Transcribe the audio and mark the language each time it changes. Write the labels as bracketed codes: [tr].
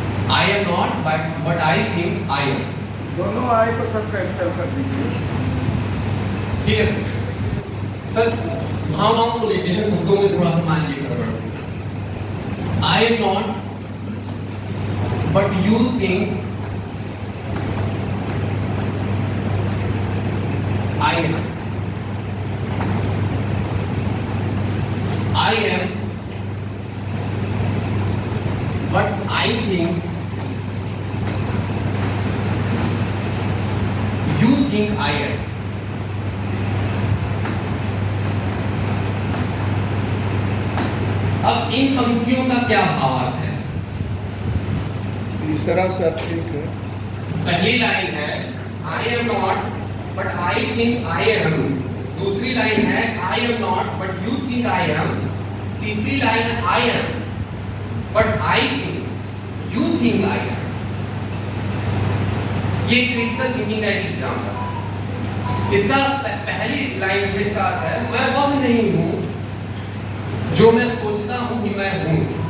[en] I am not, but I think I am. [hi] दोनों आई को सब कैपिटल कर दीजिए। ठीक है सर, भावनाओं को लेते हैं, शब्दों में थोड़ा सा मान लीजिए गड़बड़। [en] I am not, but you think I am. I am, but I think you think I am. [hi] अब इन पंक्तियों का क्या भावार्थ है? तीसरा सर ठीक है। पहली लाइन है [en] I am not but I think I am। [hi] दूसरी लाइन है [en] I am not but you think I am। [hi] तीसरी लाइन है [en] I am but I think you think I am। [hi] ये क्रिटिकल थिंकिंग का एक एग्जाम्पल है। इसका पहली लाइन में इसका अर्थ है मैं वह नहीं हूं जो मैं सोचता हूं कि मैं हूं।